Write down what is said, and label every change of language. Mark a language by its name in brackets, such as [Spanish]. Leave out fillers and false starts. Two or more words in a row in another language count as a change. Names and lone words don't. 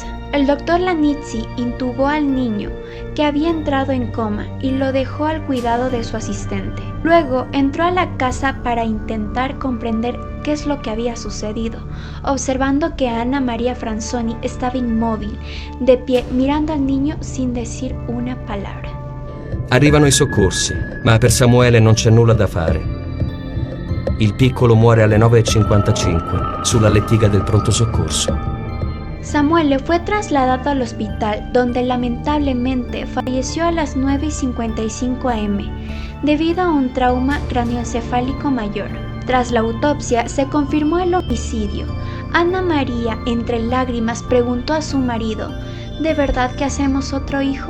[Spanish] El doctor Lanizzi intubó al niño, que había entrado en coma, y lo dejó al cuidado de su asistente. Luego entró a la casa para intentar comprender qué es lo que había sucedido, observando que Anna Maria Franzoni estaba inmóvil, de pie, mirando al niño sin decir una palabra. [Italian] Arrivano i soccorsi, ma per Samuele non c'è nulla da fare. Il piccolo muore alle 9:55 sulla lettiga del pronto soccorso. [Spanish] Samuele fue trasladado al hospital, donde lamentablemente falleció a las 9:55 am debido a un trauma craneoencefálico mayor. Tras la autopsia se confirmó el homicidio. Anna Maria, entre lágrimas, preguntó a su marido: ¿de verdad que hacemos otro hijo?